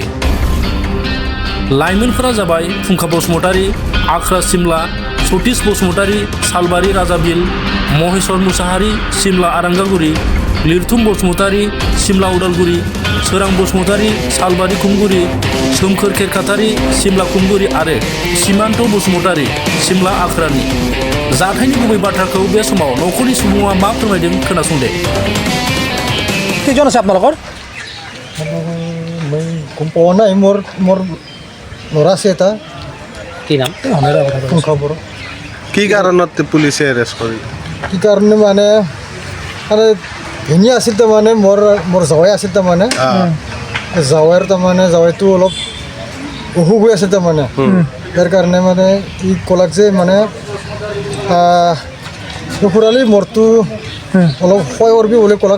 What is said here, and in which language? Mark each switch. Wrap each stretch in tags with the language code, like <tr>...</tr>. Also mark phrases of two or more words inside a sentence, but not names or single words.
<brx>लाइमोनफोरा जाबाय फुंखा बसुमतारी, आख्रा सिमला, सतीश बसुमतारी, सालबारि राजाबिल, महेश्वर मुसाहारि, सिमला आरांगागुरि, लिरथुम बसुमतारी, सिमला उदालगुरि, सोरां बसुमतारी, सालबारि खुमगुरि, सोमखोर खेरखातारि, सिमला खुमगुरि आरो सिमान्त बसुमतारी, सिमला आख्रानि। जाथायनि गुबै बाथ्राखौ बे समाव नखरनि सुबुङा मा फोरमायदों खोनासंदे।</brx> <as>কেইজন আছে আপোনালোকৰ? মই গম পোৱা নাই, মোৰ ল'ৰা আছে এটা। কি নাম? খবৰ কি কাৰণত পুলিচে এৰেষ্ট কৰিলে? কি কাৰণে মানে ভিনী আছিল তাৰমানে মোৰ জাৱাই আছিল তাৰমানে জাৱাইৰ তাৰমানে জাৱাইটো অলপ অসুখ হৈ আছে তাৰমানে তাৰ কাৰণে মানে কি ক'লাক যে মানে খুৰালি মোৰটো অলপ সহায় কৰিবি বুলি ক'লাক।</as>